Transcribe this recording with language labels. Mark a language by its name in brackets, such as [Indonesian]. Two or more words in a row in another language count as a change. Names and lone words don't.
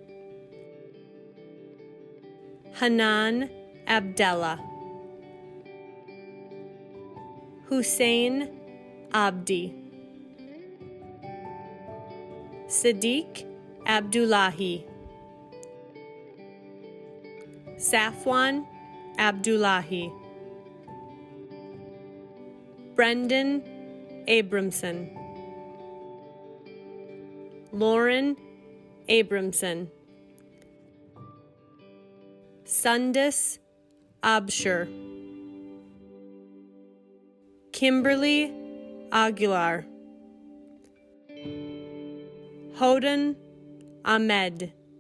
[English] Hanan Abdallah, Hussein Abdi, Sadiq Abdullahi, Safwan Abdullahi, Brendan Abramson, Lauren Abramson, Sundus Abshur, Kimberly Aguilar, Hodan Ahmed,